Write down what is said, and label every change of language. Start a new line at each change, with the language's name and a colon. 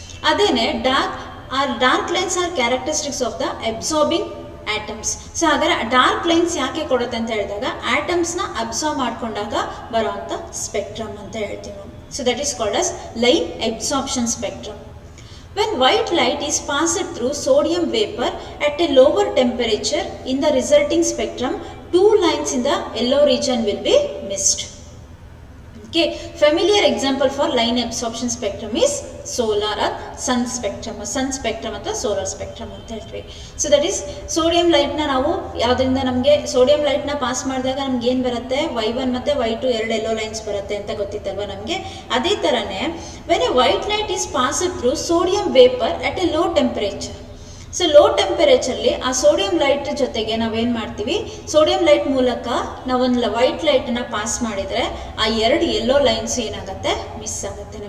English: ಅದೇನೆ dark lines are characteristics of the absorbing atoms.
Kannada: So ಹಾಗಾದ್ರೆ dark lines ಯಾಕೆ ಕೊಡುತ್ತೆ ಅಂತ ಹೇಳಿದಾಗ, ಆಟಮ್ಸ್ನ ಅಬ್ಸಾರ್ಬ್ ಮಾಡ್ಕೊಂಡಾಗ ಬರೋವಂಥ ಸ್ಪೆಕ್ಟ್ರಮ್ ಅಂತ ಹೇಳ್ತೀವಿ ನಾವು.
English: So that is called as line absorption spectrum. When white light is passed through sodium vapor at a lower temperature in the resulting spectrum, 2 lines in the yellow region will be missed. Okay, familiar example for line absorption spectrum is solar or sun spectrum ಅಥವಾ solar spectrum
Kannada: ಅಂತ ಹೇಳ್ತೀವಿ. So that is sodium ಲೈಟ್ನ ನಾವು ಯಾವುದರಿಂದ ನಮಗೆ sodium ಲೈಟ್ನ pass ಮಾಡಿದಾಗ ನಮ್ಗೆ ಏನು ಬರುತ್ತೆ y1 ಮತ್ತು y2 ಎರಡು ಎಲ್ಲೋ ಲೈನ್ಸ್ ಬರುತ್ತೆ ಅಂತ ಗೊತ್ತಿತ್ತಲ್ವ ನಮಗೆ. ಅದೇ ಥರನೇ
English: When a white light is passed through sodium vapour at a low temperature.
Kannada: So low ಟೆಂಪರೇಚರ್ಲಿ ಆ ಸೋಡಿಯಂ ಲೈಟ್ ಜೊತೆಗೆ ನಾವೇನು ಮಾಡ್ತೀವಿ, ಸೋಡಿಯಂ ಲೈಟ್ ಮೂಲಕ ನಾವೊಂದು ವೈಟ್ ಲೈಟನ್ನು ಪಾಸ್ ಮಾಡಿದರೆ ಆ ಎರಡು ಎಲ್ಲೋ ಲೈನ್ಸ್ ಏನಾಗುತ್ತೆ, ಮಿಸ್ ಆಗುತ್ತೆ.